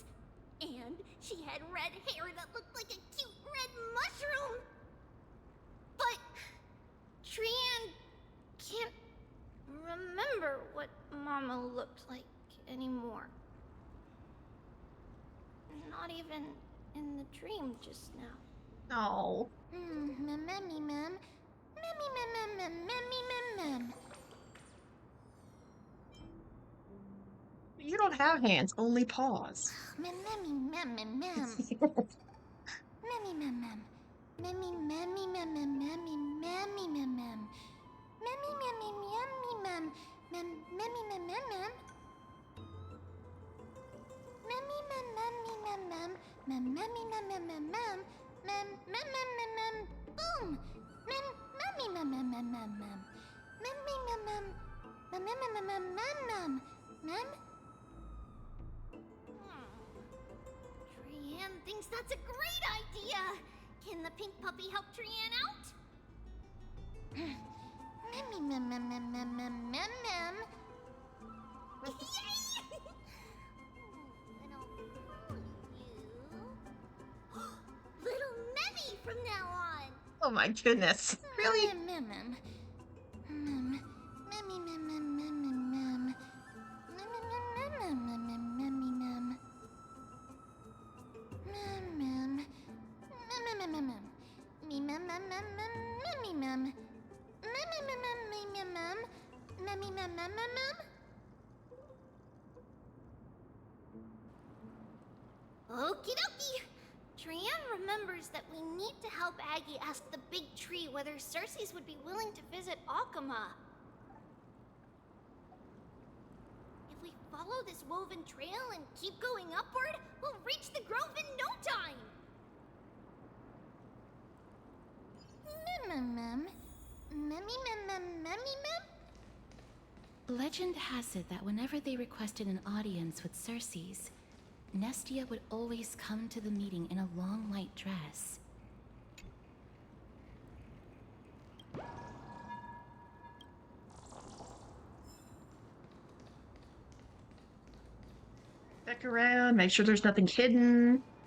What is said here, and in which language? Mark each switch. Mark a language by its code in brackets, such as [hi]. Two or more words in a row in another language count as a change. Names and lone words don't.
[en] And she had red hair that looked like a cute red mushroom. But Trianne can't remember what Mama looked like anymore. Not even in the dream just now. Oh. Mem, memmy, mem. Memmy, mem, mem, mem, memmy, mem, mem. You don't have hands, only paws. Mem, memmy, mem, mem, mem. Memmy, mem, mem. Memmy, memmy, mem, mem, memmy, memmy, mem, mem. Memmy, memmy, memmy, mem. Memmy, mem, mem, mem. Memmy, mem, memmy, mem, mem. Memmy, mem, mem, mem, mem. Mem, mem, mem, mem, mem. Boom! Mem, memmy, mem, mem, mem, mem, mem. Memmy, mem, mem. Mem, mem, mem, mem, mem, mem. Mem. Trianne thinks that's a great idea. Can the pink puppy help Trianne out? Memmy, mem, mem, mem, mem, mem, mem, mem. Yay! Little Memmy from now on. Oh my goodness. Really? Mem, mem, mem. Memmy, mem, mem, mem, mem, mem. Memmy, mem, mem, mem, mem, memmy, mem. Mem, mem. Mem, mem, mem, mem. Me, mem, mem, mem, mem, memmy, mem. Memmy, mem, mem, mem, mem. Memmy, mem, mem, mem, mem. Okie dokie. Trianne remembers that we need to help Aggie ask the big tree whether Cersei's would be willing to visit Akama. If we follow this woven trail and keep going upward, we'll reach the grove in no time. Mem, mem, memmy, mem, mem, memmy, mem. Legend has it that whenever they requested an audience with Cersei's, Nestia would always come to the meeting in a long white dress. Check around, make sure there's nothing hidden.